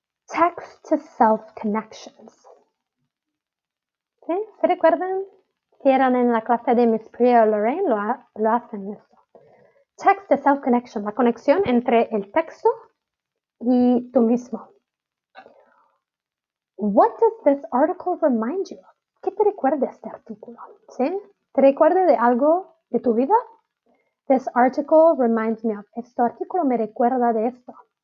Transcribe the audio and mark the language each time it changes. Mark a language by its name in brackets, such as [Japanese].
[English] Text to self connections. [Spanish] ¿Sí? ¿Se recuerdan? Si eran en la clase de Miss Priya o Lorraine, lo hacen esto. [English] Text to self connection, [Spanish] la conexión entre el texto y tú mismo. [English] What does this article remind you of? [Spanish] ¿Qué te recuerda este artículo? ¿Sí? ¿Te recuerda de algo de tu vida? [English] This article reminds me of. [Spanish] Este artículo me recuerda de esto.